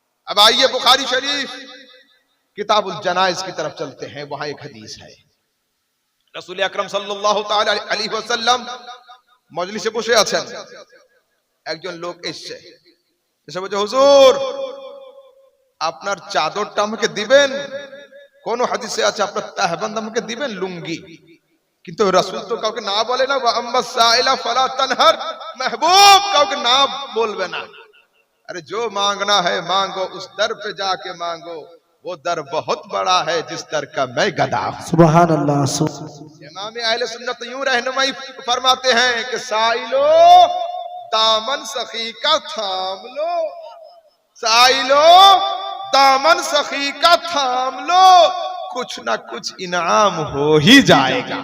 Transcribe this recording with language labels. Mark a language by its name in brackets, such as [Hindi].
[Hindi] अब आइए बुखारी शरीफ किताबुल जनाइज की तरफ चलते हैं। वहां एक हदीस है, रसूल [Bangla] আকরাম সাল্লাল্লাহু তাআলা আলাইহি ওয়াসাল্লাম মজলিসে বসে আছেন। একজন লোক এসেছে, এসে বলছে, হুজুর আপনার চাদরটা আমাকে দিবেন। কোন হাদিসে আছে আপনার তাহবান্দ আমাকে দিবেন, লুঙ্গি। কিন্তু রাসূল তো কাউকে না বলে না, [Arabic] ওয়া আম্মা সাইলা ফালা তানহার, [Bangla] महबूब কাউকে না বলবে না। [Hindi] अरे जो मांगना है मांगो, उस दर पे जाके मांगो, वो दर बहुत बड़ा है जिस दर का मैं गदा हूं। सुभान अल्लाह। इमाम अहले सुन्नत यूं रहनुमाई फरमाते हैं कि साइलो दामन सखी का थाम लो, साइलो दामन सखी का थाम लो, कुछ ना कुछ इनाम हो ही जाएगा।